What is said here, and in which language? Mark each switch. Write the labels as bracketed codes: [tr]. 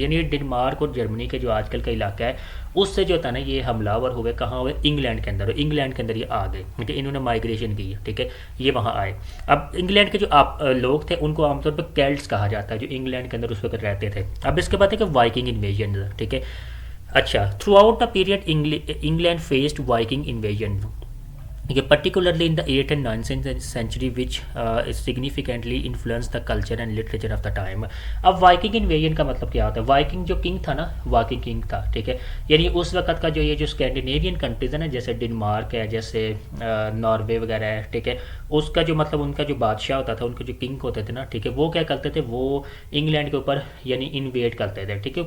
[ur] یعنی ڈنمارک اور جرمنی کے جو آج کل کا علاقہ ہے اس سے جو تھا نا یہ حملہ آور ہوئے کہاں ہوئے, انگلینڈ کے اندر. انگلینڈ کے اندر یہ آ گئے. ٹھیک ہے. انہوں نے مائگریشن کی. ٹھیک ہے. یہ وہاں آئے. اب انگلینڈ کے جو لوگ تھے ان کو عام طور پہ کیلٹس کہا جاتا ہے جو انگلینڈ کے اندر اس وقت رہتے تھے. اب اس کے بعد ہے کہ وائکنگ انویژن. ٹھیک ہے. [en] اچھا, throughout the period England faced viking invasion, particularly in the 8th and 9th century which significantly influenced the culture and literature of the time. [ur] اب وائکنگ انویژن کا مطلب کیا ہوتا ہے؟ وائکنگ جو کنگ تھا نا, وائکنگ کنگ تھا. ٹھیک ہے. یعنی اس وقت کا جو یہ جو اسکینڈینیوین کنٹریز ہے نا, جیسے ڈنمارک ہے, جیسے ناروے وغیرہ ہے. ٹھیک ہے. اس کا جو مطلب ان کا جو بادشاہ ہوتا تھا, ان کے جو کنگ ہوتے تھے نا, ٹھیک ہے, وہ کیا کرتے تھے, وہ انگلینڈ کے اوپر یعنی انویٹ کرتے تھے. ٹھیک ہے.